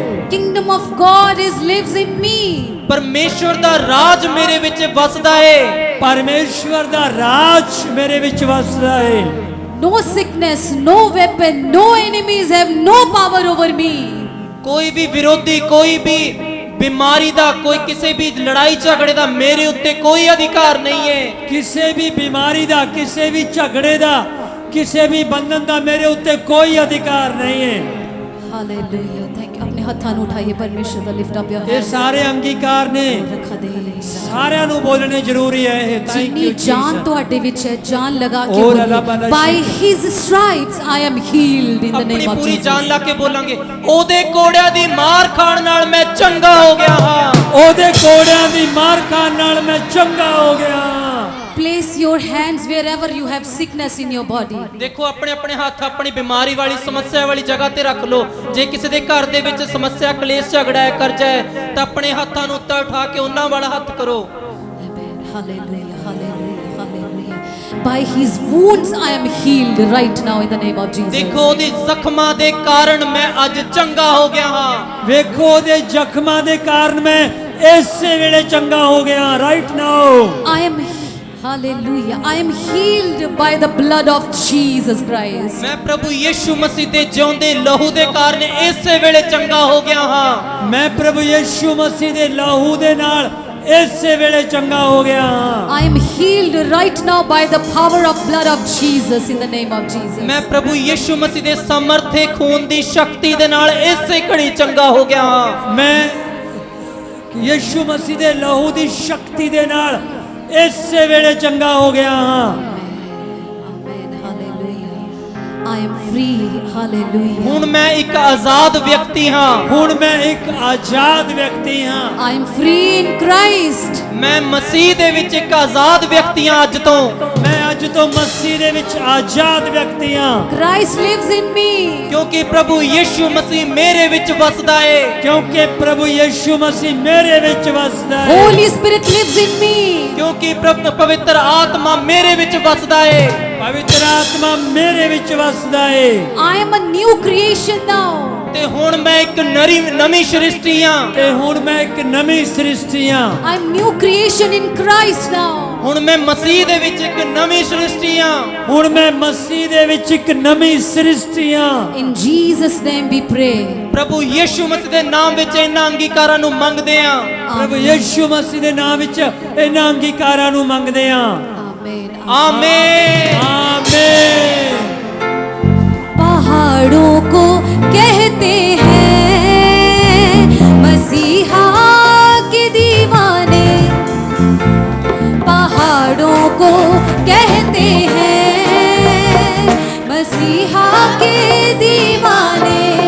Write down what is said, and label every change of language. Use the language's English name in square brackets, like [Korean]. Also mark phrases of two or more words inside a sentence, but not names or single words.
[English] Kingdom of God lives in me. [Punjabi] ਪਰਮੇਸ਼ਵਰ ਦਾ ਰਾਜ ਮੇਰੇ ਵਿੱਚ ਵਸਦਾ ਏ। ਪਰਮੇਸ਼ਵਰ ਦਾ ਰਾਜ ਮੇਰੇ ਵਿੱਚ ਵਸਦਾ ਏ। [English] No sickness, no weapon, no enemies have no power over me. [Punjabi] ਕੋਈ ਵੀ ਵਿਰੋਧੀ, ਕੋਈ ਵੀ ਬਿਮਾਰੀ ਦਾ, ਕੋਈ ਕਿਸੇ ਵੀ ਲੜਾਈ ਝਗੜੇ ਦਾ ਮੇਰੇ ਉੱਤੇ ਕੋਈ ਅਧਿਕਾਰ ਨਹੀਂ ਹੈ। ਕਿਸੇ ਵੀ ਬਿਮਾਰੀ ਦਾ, ਕਿਸੇ ਵੀ ਝਗੜੇ ਦਾ, ਕਿਸੇ ਵੀ ਬੰਧਨ ਦਾ ਮੇਰੇ ਉੱਤੇ ਕੋਈ ਅਧਿਕਾਰ ਨਹੀਂ ਹੈ। [English] Hallelujah. Thank you. [Punjabi] ਆਪਣੇ ਹੱਥਾਂ ਨੂੰ ਉਠਾਈਏ ਪਰਮੇਸ਼ਰ ਦਾ [English] lift up your [Punjabi] ਇਹ ਸਾਰੇ ਅੰਗੀਕਾਰ ਨੇ, ਰੱਖਾ ਦੇ ਸਾਰਿਆਂ ਨੂੰ ਬੋਲਣੇ ਜ਼ਰੂਰੀ ਹੈ ਇਹ। ਥੈਂਕ ਜਿੰਨੀ ਯੂ ਜਾਨ ਤੁਹਾਡੇ ਵਿੱਚ ਹੈ, ਜਾਨ ਲਗਾ ਕੇ ਹੋਰ ਬੋਲੀਏ, [English] by his stripes I am healed in the name of [Punjabi] ਆਪਣੀ ਪੂਰੀ Jesus. ਜਾਨ ਲਾ ਕੇ ਬੋਲਾਂਗੇ, ਉਹਦੇ ਕੋੜਿਆਂ ਦੀ ਮਾਰ ਖਾਣ ਨਾਲ ਮੈਂ ਚੰਗਾ ਹੋ ਗਿਆ ਹਾਂ। ਉਹਦੇ ਕੋੜਿਆਂ ਦੀ ਮਾਰ ਖਾਣ ਨਾਲ ਮੈਂ ਚੰਗਾ ਹੋ ਗਿਆ ਹਾਂ। [English] Place your hands wherever you have sickness in your body. [Punjabi] ਦੇਖੋ ਆਪਣੇ ਆਪਣੇ ਹੱਥ ਆਪਣੀ ਬਿਮਾਰੀ ਵਾਲੀ, ਸਮੱਸਿਆ ਵਾਲੀ ਜਗ੍ਹਾ ਤੇ ਰੱਖ ਲਓ। ਜੇ ਕਿਸੇ ਦੇ ਘਰ ਦੇ ਵਿੱਚ ਸਮੱਸਿਆ, ਕਲੇਸ਼, ਝਗੜਾ ਹੈ, ਕਰਜ਼ਾ ਹੈ, ਤਾਂ ਆਪਣੇ ਹੱਥਾਂ ਨੂੰ ਉੱਤੇ ਉਠਾ ਕੇ ਉਹਨਾਂ ਵਾਲਾ ਹੱਥ ਕਰੋ। [English] Hallelujah, hallelujah, hallelujah. By his wounds I am healed right now in the name of Jesus. [Punjabi] ਦੇਖੋ ਉਹਦੇ ਜ਼ਖਮਾਂ ਦੇ ਕਾਰਨ ਮੈਂ ਅੱਜ ਚੰਗਾ ਹੋ ਗਿਆ ਹਾਂ। ਵੇਖੋ ਉਹਦੇ ਜ਼ਖਮਾਂ ਦੇ ਕਾਰਨ ਮੈਂ ਇਸੇ ਵੇਲੇ ਚੰਗਾ ਹੋ ਗਿਆ। [English] right now I am Hallelujah. I am healed by the blood of Jesus Christ. [Punjabi] ਮੈਂ ਪ੍ਰਭੂ ਯਿਸੂ ਮਸੀਹ ਦੇ ਜਿਉਂਦੇ ਲਹੂ ਦੇ ਕਾਰਨ ਇਸੇ ਵੇਲੇ ਚੰਗਾ ਹੋ ਗਿਆ ਹਾਂ। ਮੈਂ ਪ੍ਰਭੂ ਯਿਸੂ ਮਸੀਹ ਦੇ ਲਹੂ ਦੇ ਨਾਲ ਇਸੇ ਵੇਲੇ ਚੰਗਾ ਹੋ ਗਿਆ ਹਾਂ। [English] I am healed right now by the power of blood of Jesus in the name of Jesus. [Punjabi] ਮੈਂ ਪ੍ਰਭੂ ਯਿਸੂ ਮਸੀਹ ਦੇ ਸਮਰਥੇ ਖੂਨ ਦੀ ਸ਼ਕਤੀ ਦੇ ਨਾਲ ਇਸੇ ਘੜੀ ਚੰਗਾ ਹੋ ਗਿਆ ਹਾਂ। ਮੈਂ ਯਿਸੂ ਮਸੀਹ ਦੇ ਲਹੂ ਦੀ ਸ਼ਕਤੀ ਦੇ ਨਾਲ ਇਸੇ ਵੇਲੇ ਚੰਗਾ ਹੋ ਗਿਆ ਹਾਂ। [English] Amen. Hallelujah. I am free. Hallelujah. [Punjabi] ਹੁਣ ਮੈਂ ਇੱਕ ਆਜ਼ਾਦ ਵਿਅਕਤੀ ਹਾਂ। ਹੁਣ ਮੈਂ ਇੱਕ ਆਜ਼ਾਦ ਵਿਅਕਤੀ ਹਾਂ। [English] I am free in Christ. [Punjabi] ਮੈਂ ਮਸੀਹ ਦੇ ਵਿੱਚ ਇੱਕ ਆਜ਼ਾਦ ਵਿਅਕਤੀ ਹਾਂ ਅੱਜ ਤੋਂ। ਮੈਂ ਅੱਜ ਤੋਂ ਮਸੀਹ ਦੇ ਵਿੱਚ ਆਜ਼ਾਦ ਵਿਅਕਤੀ ਹਾਂ। [English] Christ lives in me. [Punjabi] ਕਿਉਂਕਿ ਪ੍ਰਭੂ ਯਿਸੂ ਮਸੀਹ ਮੇਰੇ ਵਿੱਚ ਵਸਦਾ ਏ। ਕਿਉਂਕਿ ਪ੍ਰਭੂ ਯਿਸੂ ਮਸੀਹ ਮੇਰੇ ਵਿੱਚ ਵਸਦਾ ਹੈ। [English] Holy Spirit lives in me. [Punjabi] ਕਿਉਂਕਿ ਪਵਿੱਤਰ ਆਤਮਾ ਮੇਰੇ ਵਿੱਚ ਵਸਦਾ ਏ। ਪਵਿੱਤਰ ਆਤਮਾ ਮੇਰੇ ਵਿੱਚ ਵਸਦਾ ਹੈ। [English] I am a new creation now. [Punjabi] ਤੇ ਹੁਣ ਮੈਂ ਇੱਕ ਨਵੀਂ ਸ੍ਰਿਸ਼ਟੀ ਹਾਂ। ਤੇ ਹੁਣ ਮੈਂ ਇੱਕ ਨਵੀਂ ਸ੍ਰਿਸ਼ਟੀ ਹਾਂ। [English] I am new creation in Christ now. [Punjabi] ਹੁਣ ਮੈਂ ਮਸੀਹ ਦੇ ਵਿੱਚ ਇੱਕ ਨਵੀਂ ਸ੍ਰਿਸ਼ਟੀ ਹਾਂ। ਹੁਣ ਮੈਂ ਮਸੀਹ ਦੇ ਵਿੱਚ ਇੱਕ ਨਵੀਂ ਸ੍ਰਿਸ਼ਟੀ ਹਾਂ। [English] In Jesus' name we pray. [Punjabi] ਪ੍ਰਭੂ ਯਿਸੂ ਮਸੀਹ ਦੇ ਨਾਮ ਵਿੱਚ ਇਹਨਾਂ ਅੰਗੀਕਾਰਾਂ ਨੂੰ ਮੰਗਦੇ ਹਾਂ। ਪ੍ਰਭੂ ਯਿਸੂ ਮਸੀਹ ਦੇ ਨਾਮ ਵਿੱਚ ਇਹਨਾਂ ਅੰਗੀਕਾਰਾਂ ਨੂੰ ਮੰਗਦੇ ਹਾਂ। [English] Amen. [Punjabi] ਆਮੇਨ। ਆਮੇਨ। [Hindi] पहाड़ों को कहते हैं मसीहा के दीवाने, पहाड़ों को कहते हैं मसीहा के दीवाने।